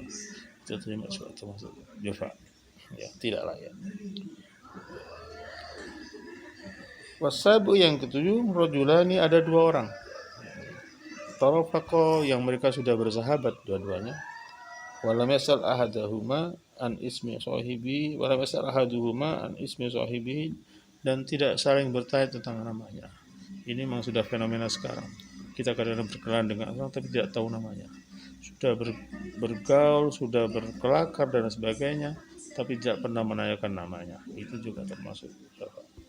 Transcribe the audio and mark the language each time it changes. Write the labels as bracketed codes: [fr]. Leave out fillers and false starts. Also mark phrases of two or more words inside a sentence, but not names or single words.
[id] Itu termasuk jafa, ya, tidak layak. Wasabu yang ketujuh, rajulani ada dua orang. Tarafaqa yang mereka sudah bersahabat dua-duanya. [ar] ولم يسأل أحدهما عن اسم صاحبه، ولم يسأل أحدهما عن اسم صاحبه, [id] dan tidak saling bertanya tentang namanya. Ini memang sudah fenomena sekarang. Kita kadang-kadang berkenalan dengan orang tapi tidak tahu namanya. Sudah bergaul, sudah berkelakar dan sebagainya, tapi tidak pernah menanyakan namanya. Itu juga termasuk dosa.